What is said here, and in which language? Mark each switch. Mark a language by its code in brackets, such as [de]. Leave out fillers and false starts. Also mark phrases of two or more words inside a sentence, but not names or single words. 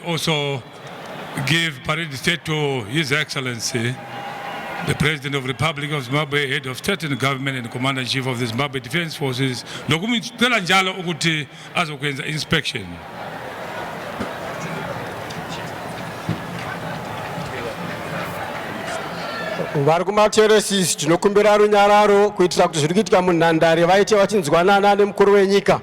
[en] also give parade state to His Excellency, the President of the Republic of Zimbabwe, Head of State and Government and Commander-in-Chief of the Zimbabwe Defense Forces, [nd] nokumcela njalo ukuthi azokwenza inspection. [sn] Vari kumateresis tinokumbira runyararo kuitira kuti zviri kuitika munhandare vaite vachinzwanana nemukuru wenyika.